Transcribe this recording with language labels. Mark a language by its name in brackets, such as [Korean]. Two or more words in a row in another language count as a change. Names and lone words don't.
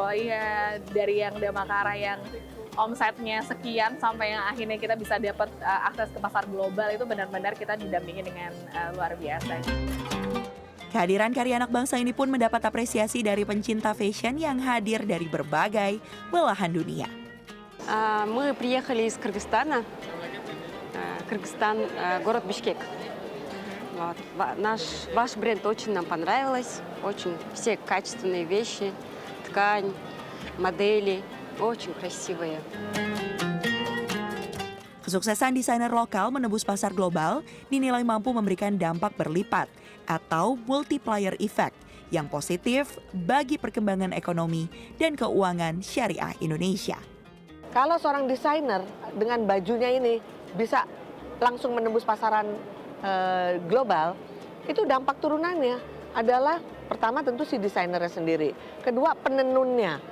[Indonesian] Iya, dari yang Damakara yang omsetnya sekian sampai yang akhirnya kita bisa dapat akses ke pasar global itu benar-benar kita didampingi dengan luar biasa. Kehadiran karya anak bangsa ini pun mendapat apresiasi dari pencinta fashion yang hadir dari berbagai belahan dunia. [Russian] Мы приехали из Кыргызстана, Кыргызстан, город Бишкек. Ваш бренд очень нам понравилось, очень все качественные вещи, ткань, модели. Очень красивые. [Indonesian] Kesuksesan desainer lokal menembus pasar global dinilai mampu memberikan dampak berlipat atau [English] multiplier effect [Indonesian] yang positif bagi perkembangan ekonomi dan keuangan syariah Indonesia. Kalau seorang desainer dengan bajunya ini bisa langsung menembus pasaran global, itu dampak turunannya adalah pertama tentu si desainernya sendiri, kedua penenunnya.